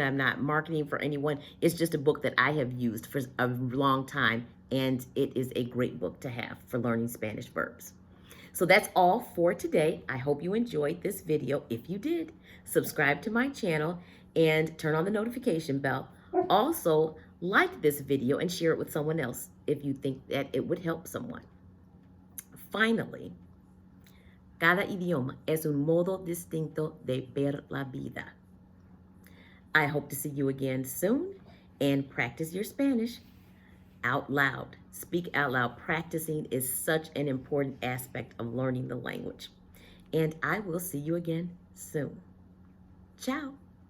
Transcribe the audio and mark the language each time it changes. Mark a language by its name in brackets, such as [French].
[English] I'm not marketing for anyone. It's just a book that I have used for a long time, and it is a great book to have for learning Spanish verbs. So that's all for today. I hope you enjoyed this video. If you did, subscribe to my channel and turn on the notification bell. Also, like this video and share it with someone else if you think that it would help someone. Finally, [Spanish] cada idioma es un modo distinto de ver la vida. [English] I hope to see you again soon and practice your Spanish out loud. Speak out loud. Practicing is such an important aspect of learning the language. And I will see you again soon. Ciao.